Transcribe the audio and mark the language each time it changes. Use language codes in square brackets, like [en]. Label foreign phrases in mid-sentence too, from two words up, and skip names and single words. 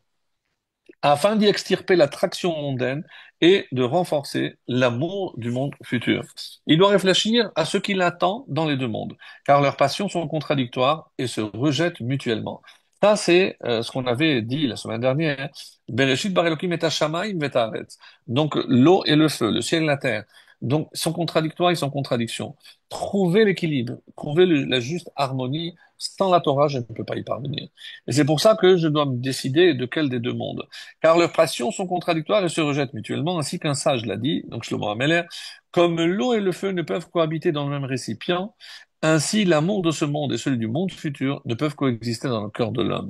[fr] Afin d'y extirper l'attraction mondaine et de renforcer l'amour du monde futur. Il doit réfléchir à ce qui l'attend dans les deux mondes, car leurs passions sont contradictoires et se rejettent mutuellement. Ça, c'est ce qu'on avait dit la semaine dernière. [he] בראשית ברא אלקים את השמים ואת הארץ. [fr] Donc, l'eau et le feu, le ciel et la terre. Donc, ils sont contradictoires, ils sont contradictions. Trouver l'équilibre, trouver la juste harmonie, sans la Torah, je ne peux pas y parvenir. Et c'est pour ça que je dois me décider de quel des deux mondes. Car leurs passions sont contradictoires et se rejettent mutuellement, ainsi qu'un sage l'a dit, donc Shlomo Ameler, comme l'eau et le feu ne peuvent cohabiter dans le même récipient, ainsi l'amour de ce monde et celui du monde futur ne peuvent coexister dans le cœur de l'homme.